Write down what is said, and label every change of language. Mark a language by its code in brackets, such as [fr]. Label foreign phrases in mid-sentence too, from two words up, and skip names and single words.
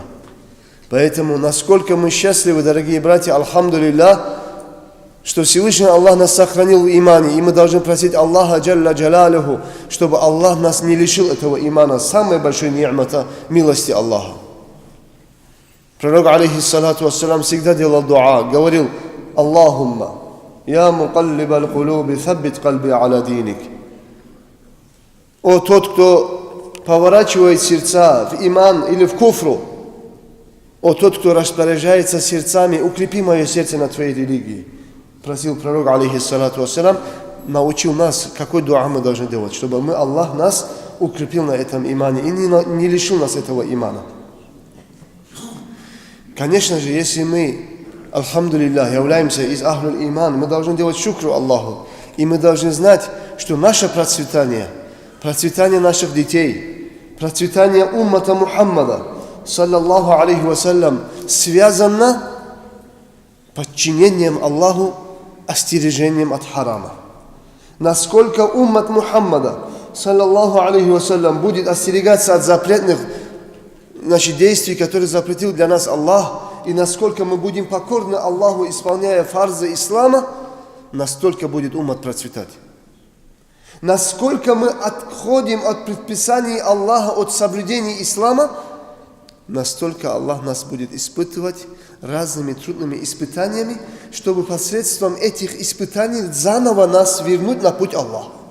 [ru] Поэтому, насколько мы счастливы, дорогие братья, алхамдулиллах, что Всевышний Аллах нас сохранил в имане, и мы должны просить Аллаха [ar] جل جلاله, [ru] чтобы Аллах нас не лишил этого имана, самой большой ни'мата, милости Аллаха. Пророк, [ar] عليه الصلاة والسلام, [ru] всегда делал дуа, говорил: [ar] اللهم يا مقلب القلوب ثبت قلبي على دينك. [ru] О тот, кто поворачивает сердца в иман или в куфру, о тот, кто распоряжается сердцами, укрепи мое сердце на твоей религии. Просил пророк, [ar] عليه الصلاة والسلام, [ru] научил нас, какой дуа мы должны делать, чтобы Аллах нас укрепил на этом имане и не лишил нас этого имана. Конечно же, если мы, алхамдулиллах, являемся из [ar] أهل الإيمان, [ru] мы должны делать шукру Аллаху. И мы должны знать, что наше процветание наших детей, процветание уммата Мухаммада, [ar] صلى الله عليه وسلم, [ru] связано подчинением Аллаху, остережением от харама. Насколько уммат Мухаммада, [ar] صلى الله عليه وسلم, [ru] будет остерегаться от запретных действий, которые запретил для нас Аллах, и насколько мы будем покорны Аллаху, исполняя фарзы ислама, настолько будет уммат процветать. Насколько мы отходим от предписаний Аллаха, от соблюдения ислама, настолько Аллах нас будет испытывать разными трудными испытаниями, чтобы посредством этих испытаний заново нас вернуть на путь Аллаха.